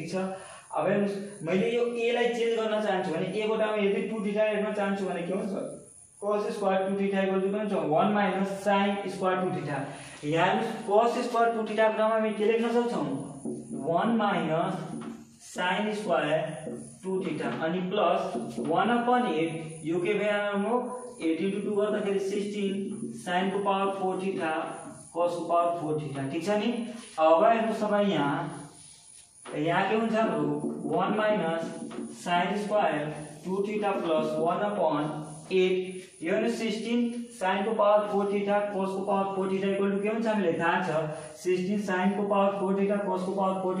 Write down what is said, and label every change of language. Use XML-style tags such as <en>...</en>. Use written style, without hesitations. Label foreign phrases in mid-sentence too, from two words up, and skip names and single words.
<ne>छ अब हेर्नुस् मैले यो a लाई चेन्ज गर्न चाहन्छु भने a को ठाउँमा यदि 2 थीटा राख्न चाहन्छु भने के हुन्छ</ne> <en>cos square 2 theta equal to</en> <ne>के हुन्छ</ne> <en>1 minus sin square 2 theta</en> <ne>यहाँ</ne> <en>cos square 2 theta</en> <ne>को ठाउँमा हामी के लेख्न सक्छौं</ne> <en>1 minus sin square 2 theta</en> <ne>अनि</ne> <en>plus 1/8</en> <ne>यो के भयो 8 * 2 गर्दाखेरि 16 sin को</ne> <en>power 4 theta</en> <ne>cos को</ne> <en>power 4 theta</en> <ne>ठीक छ नि अब हेर्नुस् तपाईं यहाँ के हुन्छ हाम्रो</ne> <en>1 minus sin square 2 theta plus 1/8</en> <ne>यो नि 16 sin को</ne> <en>power 4 theta</en> <ne>cos को</ne> <en>power 4 theta equal to</en> <ne>के हुन्छ हामीलाई थाहा छ 16 sin को</ne> <en>power 4 theta</en> <ne>cos को</ne> <en>power 4</en>